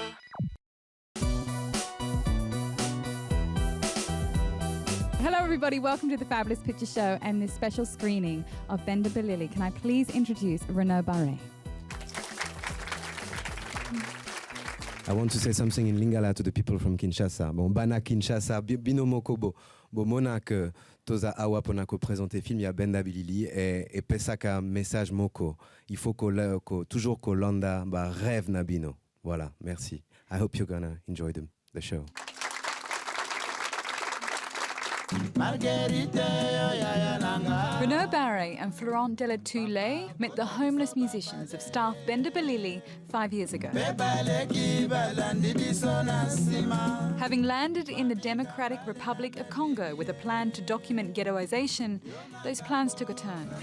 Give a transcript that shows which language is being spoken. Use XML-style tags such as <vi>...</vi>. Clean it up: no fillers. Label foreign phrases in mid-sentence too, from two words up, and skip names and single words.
<en>Hello everybody. Welcome to the Fabulous Picture Show and this special screening of Benda Bilili. Can I please introduce Renaud Barret? I want to say something in Lingala to the people from Kinshasa.</en> <ln>Bon, bana Kinshasa, bino mokobo. Bo mona que toza awa pona ko présenter film ya Benda Bilili et pesaka message moko.</ln> <fr>Il faut toujours</fr> <ln>ko landa ba rêve na bino.</ln> <fr>Voilà, merci.</fr> <en>I hope you're gonna enjoy the show. Renaud Barret and Florent Delatoulet met the homeless musicians of staff Benda Bilili 5 years ago. Having landed in the Democratic Republic of Congo with a plan to document ghettoization, those plans took a turn.</en>